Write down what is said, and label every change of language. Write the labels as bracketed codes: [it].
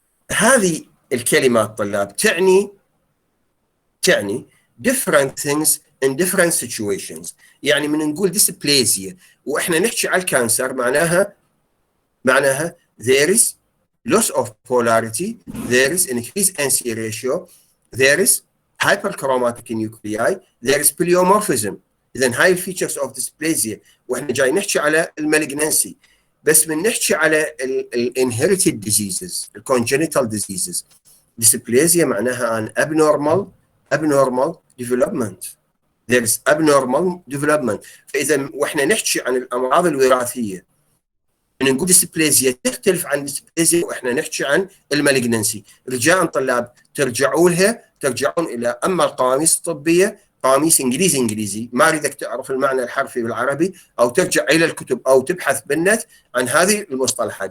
[ar] هذه الكلمات طلاب تعني [en] different things in different situations. [ar] يعني من نقول [en] dysplasia [ar] واحنا نحكي على الكانسر معناها [en] there is loss of polarity, there is increased NC ratio, there is hyperchromatic nuclei, there is pleomorphism. [ar] اذا هاي الفيتشرز اوف dysplasia. واحنا جاي نحكي على المالجنسي، بس من نحكي على الانهيرتد ديزيزز، الكونجنتال ديزيزز. [en] dysplasia معناها an abnormal development. there is abnormal development. [ar] فاذا واحنا نحكي عن الامراض الوراثيه نقول ديسبليزيا تختلف عن ديسبليزيا واحنا نحكي عن المالجنسي. رجاء طلاب ترجعون الى اما القواميس الطبيه، قواميس انجليزي، ما اريدك تعرف المعنى الحرفي بالعربي، او ترجع الى الكتب او تبحث بالنت عن هذه المصطلحات.